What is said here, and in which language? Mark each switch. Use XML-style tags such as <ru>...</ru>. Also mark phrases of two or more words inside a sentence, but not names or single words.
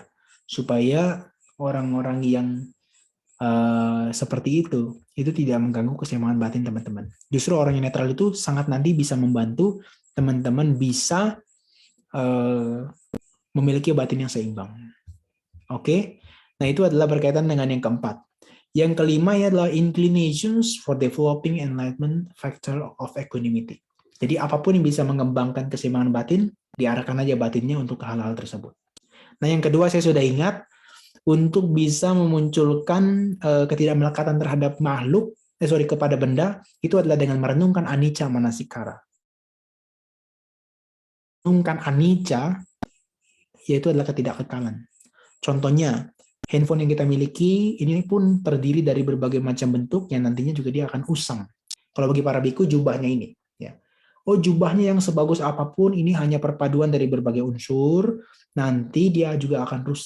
<id>Ya, supaya orang-orang yang seperti itu tidak mengganggu keseimbangan batin teman-teman. Justru orang yang netral itu sangat nanti bisa membantu teman-teman bisa memiliki batin yang seimbang. Oke, nah itu adalah berkaitan dengan yang keempat. Yang kelima adalah</id> <en>inclinations for developing enlightenment factor of equanimity.</en> <id>Jadi apapun yang bisa mengembangkan keseimbangan batin, diarahkan aja batinnya untuk hal-hal tersebut. Nah yang kedua saya sudah ingat, untuk bisa memunculkan ketidakmelekatan terhadap makhluk, kepada benda, itu adalah dengan merenungkan</id> <pi>anicca manasikara.</pi> <id>Merenungkan anicca, yaitu adalah ketidakkekalan. Contohnya, handphone yang kita miliki, ini pun terdiri dari berbagai macam bentuk yang nantinya juga dia akan usang. Kalau bagi para biku, jubahnya ini. Ya. Oh, jubahnya yang sebagus apapun, ini hanya perpaduan dari berbagai unsur, nanti dia juga akan rusak.</id>